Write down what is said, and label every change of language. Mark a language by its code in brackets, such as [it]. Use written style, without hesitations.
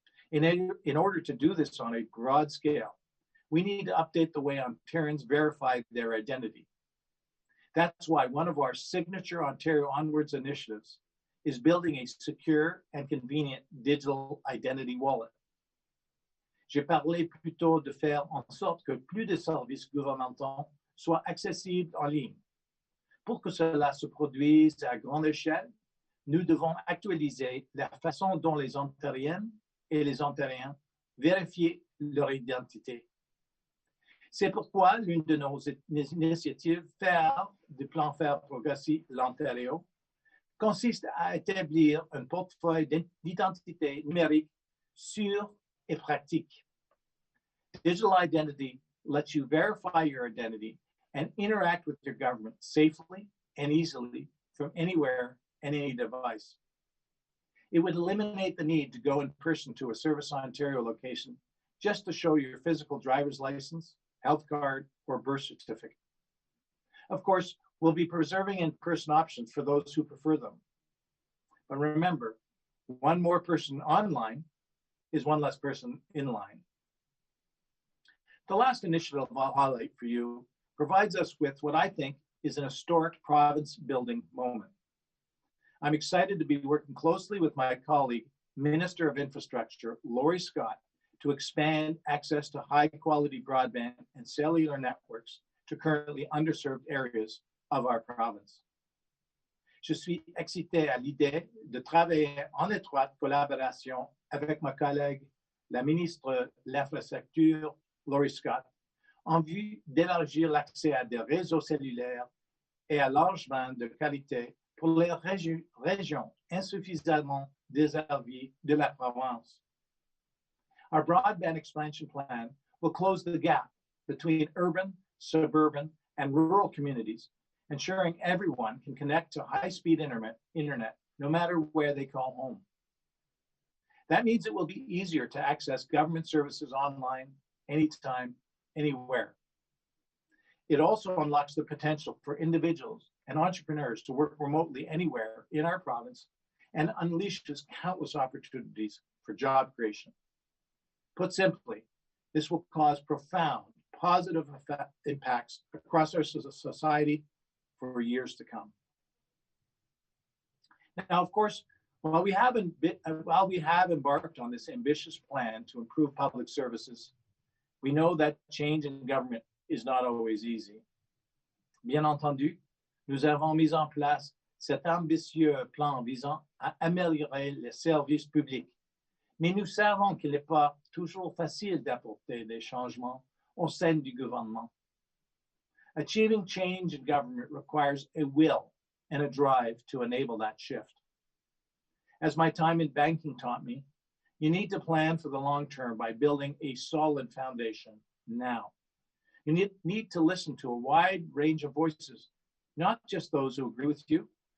[en] In order to do this on a broad scale, we need to update the way Ontarians verify their identity. That's why one of our signature Ontario Onwards initiatives is building a secure and convenient digital identity wallet. [fr] J'ai parlé plutôt de faire en sorte que plus de services gouvernementaux soient accessibles en ligne. Pour que cela se produise à grande échelle, nous devons actualiser la façon dont les Ontariennes et les Ontariens vérifient leur identité. C'est pourquoi l'une de nos initiatives phare du plan Faire progresser l'Ontario consiste à établir un portefeuille d'identité numérique sûr et pratique. [en] Digital identity lets you verify your identity and interact with your government safely and easily from anywhere and any device. It would eliminate the need to go in person to a Service Ontario location just to show your physical driver's license, health card, or birth certificate. Of course, we'll be preserving in-person options for those who prefer them. But remember, one more person online is one less person in line. The last initiative I'll highlight for you provides us with what I think is an historic province building moment. I'm excited to be working closely with my colleague, Minister of Infrastructure, Laurie Scott, to expand access to high quality broadband and cellular networks to currently underserved areas of our province. [fr] Je suis excité à l'idée de travailler en étroite collaboration avec ma collègue, la ministre de l'Infrastructure, Laurie Scott, en vue d'élargir l'accès à des réseaux cellulaires et à large bande de qualité pour les régions insuffisamment desservies de la province. [en] Our broadband expansion plan will close the gap between urban, suburban, and rural communities, ensuring everyone can connect to high-speed internet no matter where they call home. That means it will be easier to access government services online, anytime, anywhere. It also unlocks the potential for individuals and entrepreneurs to work remotely anywhere in our province and unleashes countless opportunities for job creation. Put simply, this will cause profound positive impacts across our society for years to come. Now, of course, while we have embarked on this ambitious plan to improve public services, we know that change in government is not always easy. [fr] Bien entendu, nous avons mis en place cet ambitieux plan visant à améliorer les services publics. Mais nous savons qu'il n'est pas toujours facile d'apporter des changements au sein du gouvernement. [en] Achieving change in government requires a will and a drive to enable that shift. As my time in banking taught me, you need to plan for the long term by building a solid foundation now. You need to listen to a wide range of voices, not just those who agree with you,